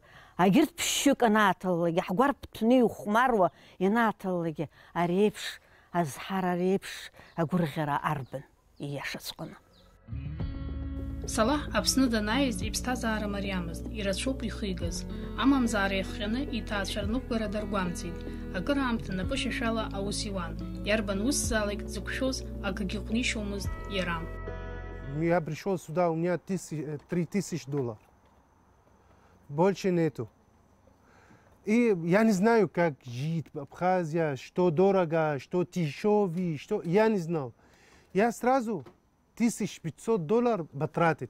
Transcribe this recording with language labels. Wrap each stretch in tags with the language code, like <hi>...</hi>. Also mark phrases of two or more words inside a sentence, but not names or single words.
<ab>Агьырҭ ԥшьшьык анааҭалалакгьы, ҳгәарԥ ҭәны иухәмаруа ианааҭалалакгьы, ари еиԥш азҳара, ари еиԥш агәырӷьара арбан ииашаҵәҟьаны. Салаҳ Аԥсны данааиз иԥсҭазаара мариамызт, ирацәоуп ихигаз. Амамзаара иахҟьаны иҭаацәа рныҟәгара даргәамҵит. Акыраамҭа напы шьашәала аус иуан. Иарбан усзаалак дзықәшәоз акгьы ҟәнишьомызт иара.</ab> <ru>Я пришел сюда, у меня $3000. Больше нету. И я не знаю, как жить в Абхазии, что дорого, что дешевый, что... Я не знал. Я сразу $1500 потратил.</ru>